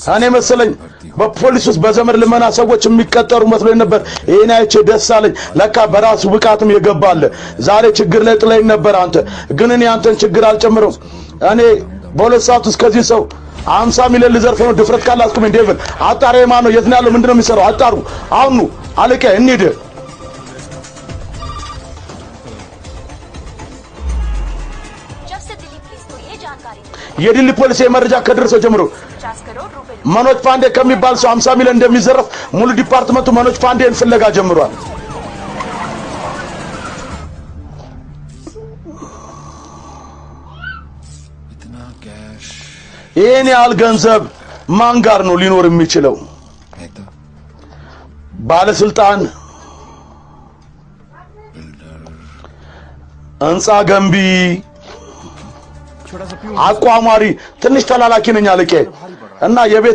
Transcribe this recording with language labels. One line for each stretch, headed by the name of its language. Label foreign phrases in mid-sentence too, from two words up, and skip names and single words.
Amharic: እኔ መሰለኝ በፖሊስ ውስጥ በዘመድ ልመና ሰዎች የሚቀጠሩ መስሎኝ ነበር። ይሄን አይቼ ደስ አለኝ። ለካ በራሱ ብቃትም የገባለ። ዛሬ ችግር ላይ ጥለኝ ነበር አንተ። ግን እኔ አንተን ችግር አልጨምረው። እኔ በሁለት ሰዓት ውስጥ ከዚህ ሰው 50 ሚሊዮን ልዘርፍ ነው። ድፍረት ካለ አስቁመኝ። ዴቪል አጣሪ ማን ነው? የት ነው ያለው? ምንድነው የሚሰራው? አጣሩ አሁኑ። አለቄ እንሂድ።
Hindi: जब से दिल्ली पुलिस को ये जानकारी मिली,
Amharic: የዲሊ ፖሊስ የመረጃ ከደረሰው ጀምሮ
Hindi: 50 करोड़ रुपए
Amharic: መኖጅ ፓንዴ ከሚባል ሰው 50 ሚሊዮን እንደሚዘረፍ ሙሉ ዲፓርትመንቱ መኖጅ ፓንዴን ፍለጋ ጀምሯል።
Hindi: इतना कैश
Amharic: ይሄን ያህል ገንዘብ ማን ጋር ነው ሊኖር የሚችለው?
Hindi: नेता
Amharic: ባለስልጣን፣ ህንፃ ገንቢ፣ አቋማሪ። ትንሽ ተላላኪ ነኝ አለቄ እና የቤት